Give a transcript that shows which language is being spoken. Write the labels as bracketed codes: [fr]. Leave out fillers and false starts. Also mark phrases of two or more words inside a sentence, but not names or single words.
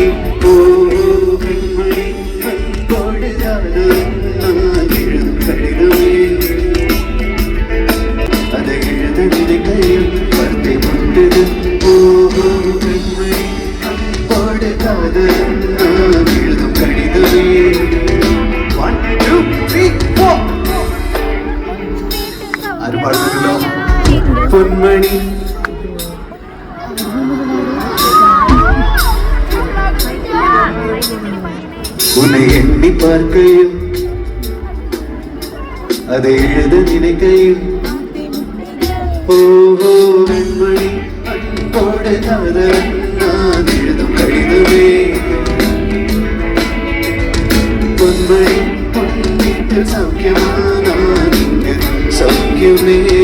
[ta] ஓ பெண்மணி அன்போடு நான் எழுதும் கடிதமே, அதை எழுத நினைக்கையில் வார்த்தை கொண்டது. ஓ பெண்மணி அன்போடு நான் எழுதும் கடிதமே. [ml] 1 2 3 4 ആരും പാടുന്നുണ്ടല്ലോ. [ta] പൊന്മണി உன்னை எண்ணி பார்க்கையில் அதை எழுத நினைக்கையில் ஓஹோ வெண்மணி அன்போடு காதல் நான் எழுதும் கடிதமே பொன்மணி பொன்னிட்டு சௌக்கியமா நான் இங்கு சௌக்கியமே